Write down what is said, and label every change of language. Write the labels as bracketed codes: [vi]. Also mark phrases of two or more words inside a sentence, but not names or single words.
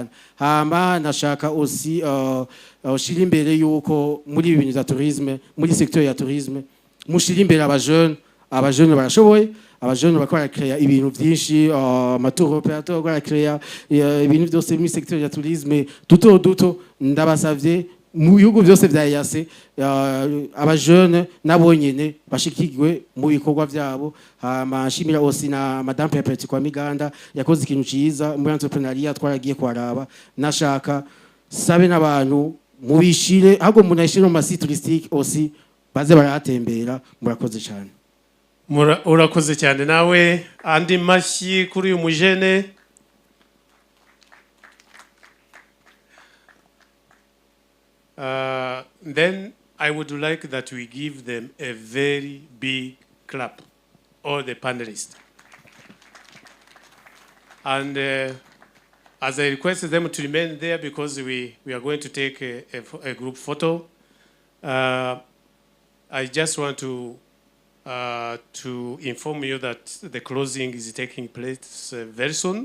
[rn] Hama nashaka aussi ushira imbere yuko muri ibintu za tourisme, muri secteur ya tourisme mushira imbere abajene barashoboye, abajene bakora créer ibintu byinshi, amatour opérateur bakora créer ibintu byose muri secteur ya tourisme duto ndabasavye mu bihugu byose bya EAC abajene nabo nyene bashikirwe mu bikorwa byabo. Amashimira aussi na Madame Pepeti kwa Miganda yakoze ikintu ciza muri entrepreneuria twaragiye kwaraba. Nashaka sabe n'abantu mubishire ahubwo munashire mu masite touristique aussi baze barahatembera. Murakoze cyane. Urakoze cyane nawe. Andi mashyi kuri uyu mujene. [en] Then I would like that we give them a very big clap, all the panelists. And as I requested them to remain there because we are going to take a group photo, I just want to inform you that the closing is taking place very soon.